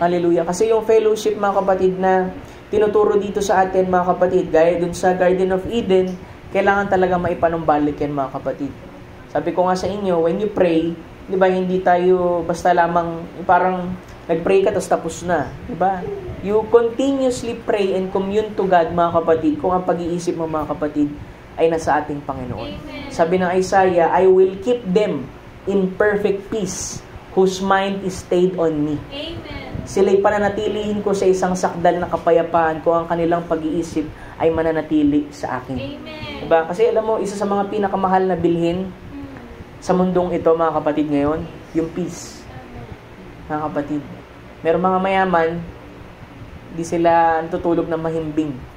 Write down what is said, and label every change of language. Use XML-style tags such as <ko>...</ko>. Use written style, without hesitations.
<tl>Hallelujah. Kasi yung fellowship, mga kapatid, na tinuturo dito sa atin, mga kapatid, gaya dun sa Garden of Eden, kailangan talaga maipanumbalik yan, mga kapatid. Sabi ko nga sa inyo,</tl> <en>when you pray,</en> <tl>di ba, hindi tayo basta lamang, parang nag-pray ka, tapos na. Di ba?</tl> <en>You continuously pray and commune to God,</en> <tl>mga kapatid, kung ang pag-iisip mo, mga kapatid, ay nasa ating Panginoon. Amen. Sabi ng</tl> <en>Isaiah, I will keep them in perfect peace, whose mind is stayed on me.</en> <tl>Amen. Sila'y pananatilihin ko sa isang sakdal na kapayapaan kung ang kanilang pag-iisip ay mananatili sa akin. Amen. Diba? Kasi alam mo, isa sa mga pinakamahal na bilhin sa mundong ito, mga kapatid, ngayon, yung peace. mga kapatid. Merong mga mayaman, di sila natutulog ng mahimbing.</tl>